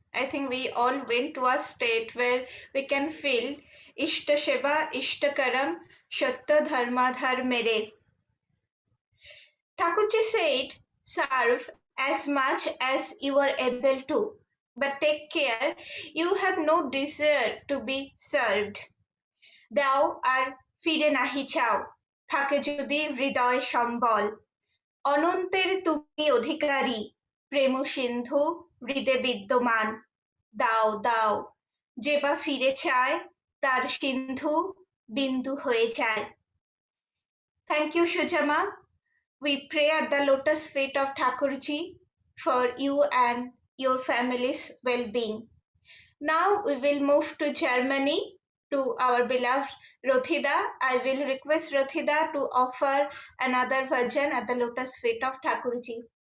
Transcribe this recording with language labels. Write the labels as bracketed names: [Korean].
[English] I think we all went to a state where we can feel Ishta Sheva, Ishta Karam, Shatta Dharmadhar Mere. Thakurji said, serve as much as you are able to, but take care you have no desire to be served. [Bangla] দাও আর ফিরে নাহি চাও, থাকে যদি হৃদয় সম্বল। অনন্তের তুমি অধিকারী, প্রেম সিন্ধু হৃদে বিদ্যমান। দাও দাও, যে বা ফিরে চায় তার সিন্ধু বিন্দু হয়ে যায়। [English] Thank you, Shujama. We pray at the lotus feet of Thakurji for you and your family's well-being. Now we will move to Germany to our beloved Rothida. I will request Rothida to offer another bhajan at the lotus feet of Thakurji.